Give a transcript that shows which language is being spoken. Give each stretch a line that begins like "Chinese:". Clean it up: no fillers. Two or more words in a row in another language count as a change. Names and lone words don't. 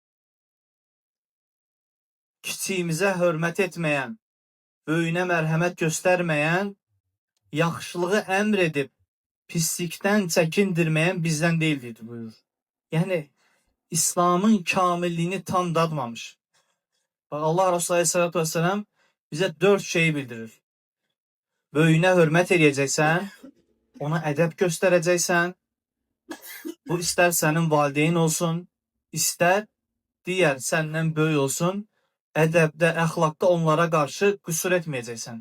Azerbaijani: Kiçiyimizə hörmət etməyən, böyüyünə mərhəmət göstərməyən, yaxşılığı əmr edib pislikdən çəkindirməyən bizdən deyildi buyurur. Yəni İslamın kamilliyini tam dadmamış.
Turkish: Bak Allah Resulü
Arabic: Aleyhisselatü Vesselam
Turkish: bize 4 şeyi bildirir.
Azerbaijani: Böyüyünə hörmət edəcəksən, ona ədəb göstərəcəksən. Bu istər sənin valideyn olsun, istər digər səndən böyük olsun. Ədəbdə, əxlaqda onlara qarşı qüsur etməyəcəksən.